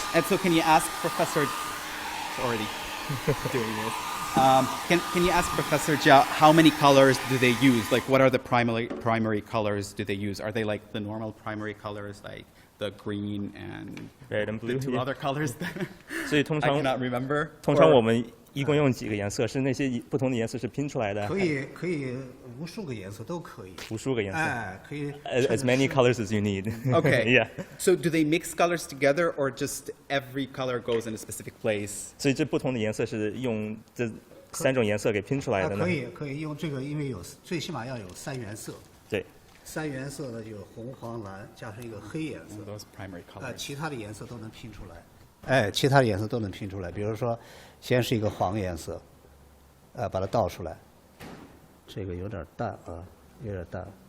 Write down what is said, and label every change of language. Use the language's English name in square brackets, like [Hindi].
[English] And so can you ask Professor, already doing this. Can you ask Professor Jia how many colors do they use? Like what are the primary colors do they use? Are they like the normal primary colors like the green and red and blue? The two other colors? [Chinese] 所以通常 [English] I cannot remember. [Chinese] 通常我们一共用几个颜色？是那些不同的颜色是拼出来的？可以无数个颜色都可以。无数个颜色。哎，可以。 [English] As many colors as you need. Okay. Yeah. So do they mix colors together, or just every color goes in a specific place? [Chinese] 所以这不同的颜色是用这3种颜色给拼出来的呢？可以用这个，因为最起码要有3原色。对。 3原色呢，有红、黄、蓝，加上一个黑颜色。 [English] Those primary colors. [Chinese] 其他的颜色都能拼出来。哎，其他的颜色都能拼出来。比如说，先是一个黄颜色，把它倒出来，这个有点淡啊，有点淡。